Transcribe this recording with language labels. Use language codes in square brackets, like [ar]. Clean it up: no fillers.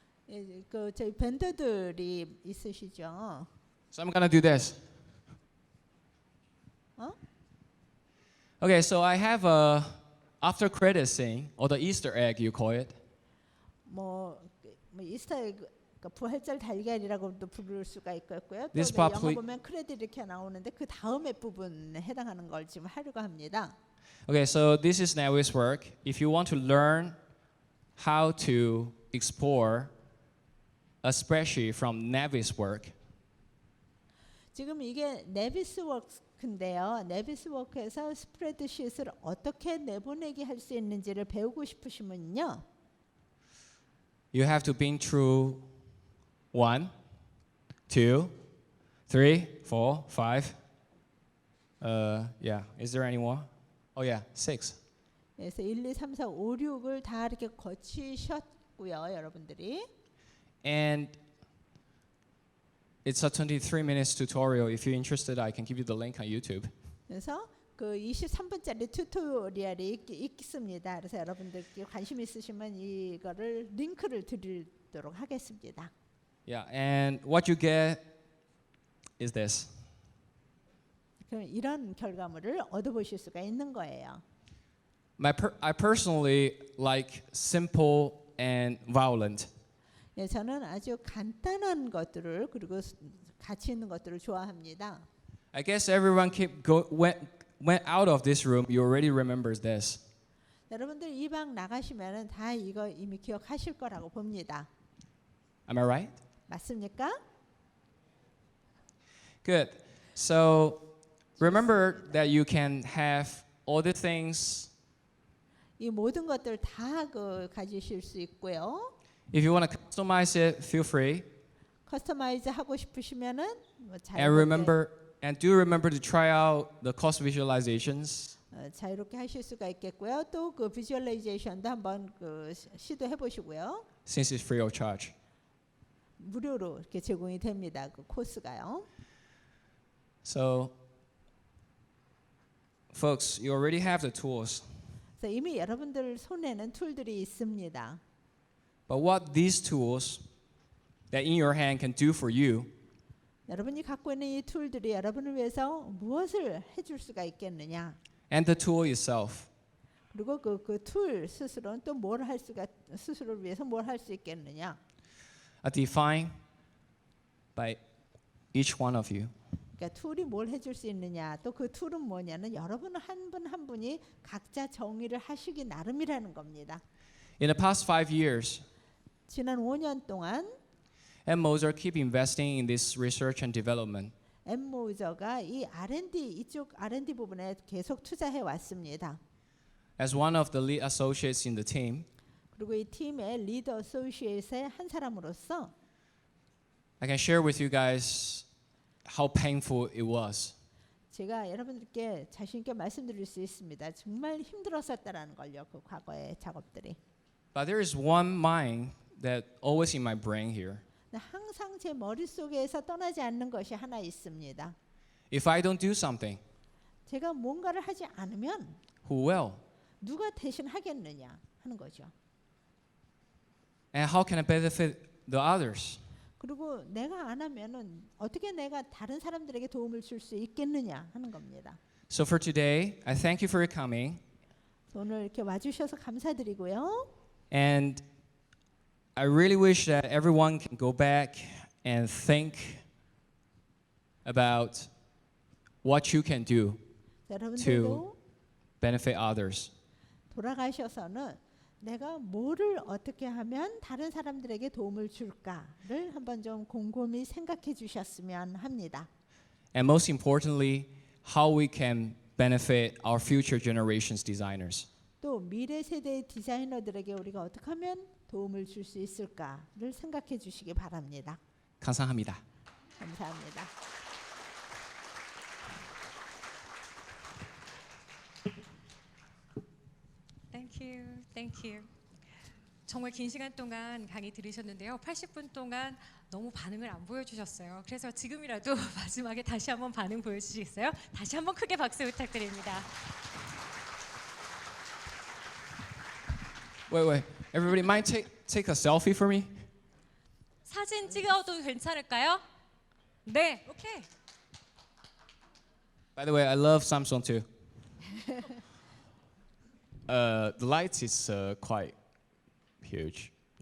[ko] 예, 그 저희 밴더들이 있으시죠? [en] So I'm gonna do this. Okay, so I have a after credit scene, or the Easter egg you call it. [ko] 뭐 이스터 에그, 그러니까 부활절 달걀이라고도 부를 수가 있고요. 또 [en] This [ko] 영어 [en] probably- [ko] 보면 크레딧 이렇게 나오는데 그 다음에 부분에 해당하는 걸 지금 하려고 합니다. [en] Okay, so this is Nawi's work. If you want to learn how to export a spreadsheet from Nawi's work, [ko] 지금 이게 네비스 워크인데요. 네비스 워크에서 스프레드시트를 어떻게 내보내기 할 수 있는지를 배우고 싶으시면요. [en] you have to been through 1, 2, 3, 4, 5. Yeah, is there any more? Oh yeah, 6. [ko] 그래서 1, 2, 3, 4, 5, 6을 다 이렇게 거치셨고요, 여러분들이. [en] And it's a 23 minutes tutorial. If you're interested, I can give you the link on YouTube. [ko] 그래서 그 23분짜리 튜토리얼이 있습니다. 그래서 여러분들께 관심 있으시면 이거를 링크를 드리도록 하겠습니다. [en] Yeah, and what you get is this. [ko] 그럼 이런 결과물을 얻어보실 수가 있는 거예요. [en] I personally like simple and violent. [ko] 예, 저는 아주 간단한 것들을 그리고 가치 있는 것들을 좋아합니다. [en] I guess everyone went out of this room. You already remembers this. [ko] 여러분들 이 방 나가시면은 다 이거 이미 기억하실 거라고 봅니다. [en] Am I right? [ko] 맞습니까? [en] Good. So remember that you can have all the things [ko] 이 모든 것들 다 가지실 수 있고요. [en] If you want to customize it, feel free. [ko] 커스터마이즈 하고 싶으시면은 뭐 [en] And do remember to try out the cost visualizations. [ko] 자유롭게 하실 수가 있겠고요. 또 그 비주얼라이제이션도 한번 시도해 보시고요. [en] Since it's free of charge. [ko] 무료로 이렇게 제공이 됩니다. 그 코스가요. [en] So, folks, you already have the tools. [ko] 그래서 이미 여러분들 손에는 툴들이 있습니다. [en] But what these tools that in your hand can do for you [ko] 여러분이 갖고 있는 이 툴들이 여러분을 위해서 무엇을 해줄 수가 있겠느냐? [en] and the tool itself. [ko] 그리고 그 툴 스스로는 또 뭘 할 수가 스스로를 위해서 뭘 할 수 있겠느냐? [en] Are defined by each one of you. [ko] 그러니까 툴이 뭘 해줄 수 있느냐? 또 그 툴은 뭐냐는 여러분 한 분 한 분이 각자 정의를 하시기 나름이라는 겁니다. [en] In the past 5 years, [ko] 지난 5년 동안 [en] M Moser keep investing in this research and development. [ko] M Moser가 이 이쪽 R&D 부분에 계속 투자해 왔습니다. [en] As one of the lead associates in the team, [ko] 그리고 이 팀의 리더 어소시에이트의 한 사람으로서 [en] I can share with you guys how painful it was. [ko] 제가 여러분들께 자신 있게 말씀드릴 수 있습니다. 정말 힘들었었다라는 걸요. 그 과거의 작업들이. [en] But there is one mind that always in my brain here. [ko] 항상 제 머릿속에서 떠나지 않는 것이 하나 있습니다. [en] If I don't do something, [ko] 제가 뭔가를 하지 않으면 [en] who will? [ko] 누가 대신 하겠느냐 하는 거죠. [en] And how can I benefit the others? [ko] 그리고 내가 안 하면은 어떻게 내가 다른 사람들에게 도움을 줄 수 있겠느냐 하는 겁니다. [en] So for today, I thank you for your coming. [ko] 오늘 이렇게 와주셔서 감사드리고요. [en] And I really wish that everyone can go back and think about what you can do [ko] 여러분들도 [en] benefit others. [ko] 돌아가셔서는 내가 뭐를 어떻게 하면 다른 사람들에게 도움을 줄까를 한번 좀 곰곰이 생각해 주셨으면 합니다. [en] And most importantly, how we can benefit our future generations designers. [ko] 또 미래 세대의 디자이너들에게 우리가 어떻게 하면 도움을 줄 수 있을까를 생각해 주시기 바랍니다. 감사합니다. 감사합니다. [en] Thank you. [ko] 정말 긴 시간 동안 강의 들으셨는데요. 80분 동안 너무 반응을 안 보여주셨어요. 그래서 지금이라도 마지막에 다시 한번 반응 보여주시겠어요? 다시 한번 크게 박수 부탁드립니다. [en] Wait. Everybody mind take a selfie for me? [ko] 사진 찍어도 괜찮을까요? 네, 오케이. [en] By the way, I love Samsung too. The lights is quite huge.